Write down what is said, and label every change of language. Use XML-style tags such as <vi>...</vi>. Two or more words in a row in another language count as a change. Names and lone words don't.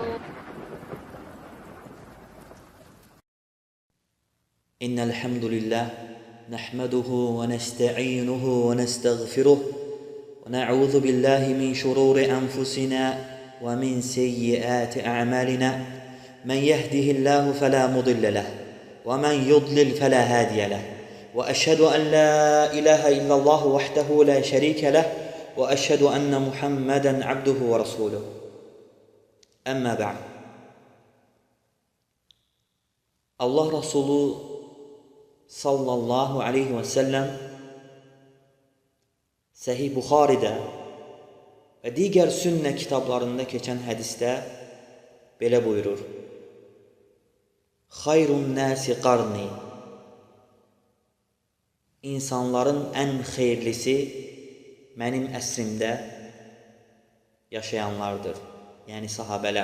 <ar>إن الحمد لله نحمده ونستعينه ونستغفره ونعوذ بالله من شرور أنفسنا ومن سيئات أعمالنا. من يهده الله فلا مضل له ومن يضلل فلا هادي له، وأشهد أن لا إله إلا الله وحده لا شريك له، وأشهد أن محمدا عبده ورسوله. أما بعد.</ar> <az>Allah Resulü</az> <ar>صلى الله عليه وسلم</ar> <az>Səhih Buxaridə və digər sünnə kitablarında keçən hədisdə belə buyurur:</az> <ar>خير الناس قرني,</ar> <az>insanların ən xeyirlisi mənim əsrimdə yaşayanlardır, yəni sahabələr.</az>